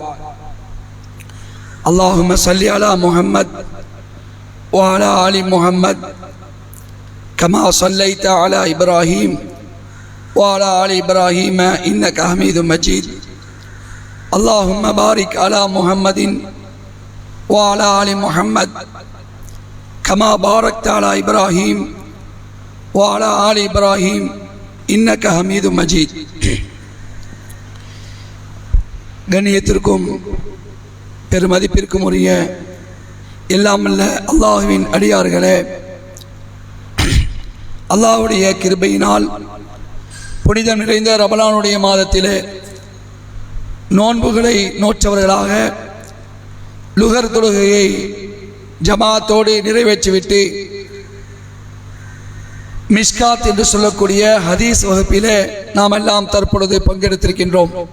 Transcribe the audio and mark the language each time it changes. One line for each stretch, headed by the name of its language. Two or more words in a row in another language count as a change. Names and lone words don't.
Arabic: اللهم صل على محمد وعلى آل محمد كما صليت على إبراهيم وعلى آل إبراهيم إنك حميد مجيد. اللهم بارك على محمد وعلى آل محمد كما باركت على إبراهيم وعلى آل إبراهيم إنك حميد مجيد.
Tamil: கண்ணியத்திற்கும் பெருமதிப்பிற்கும் உரிய எல்லாம் வல்ல அல்லாஹ்வின் அடியார்களே, அல்லாஹ்வுடைய கிருபையினால் புனிதம் நிறைந்த ரமலானுடைய மாதத்திலே நோன்புகளை நோற்றவர்களாக லுகர் தொழுகையை ஜமாத்தோடு நிறைவேற்றிவிட்டு மிஷ்காத் என்று சொல்லக்கூடிய ஹதீஸ் வகுப்பிலே நாம் எல்லாம் தற்பொழுது பங்கெடுத்திருக்கின்றோம்.